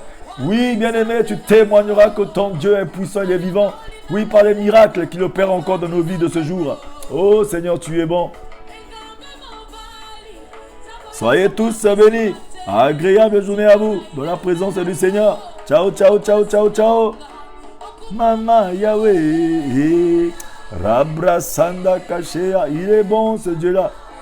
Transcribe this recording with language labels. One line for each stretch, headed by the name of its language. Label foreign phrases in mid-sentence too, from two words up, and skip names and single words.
French: Oui, bien-aimé, tu témoigneras que ton Dieu est puissant, il est vivant. Oui, par les miracles qu'il opère encore dans nos vies de ce jour. Oh Seigneur, tu es bon. Soyez tous bénis. Agréable journée à vous, dans la présence du Seigneur. Ciao, ciao, ciao, ciao, ciao. Mama Yahweh. Rabra Sanda Kashea. Il est bon ce Dieu-là.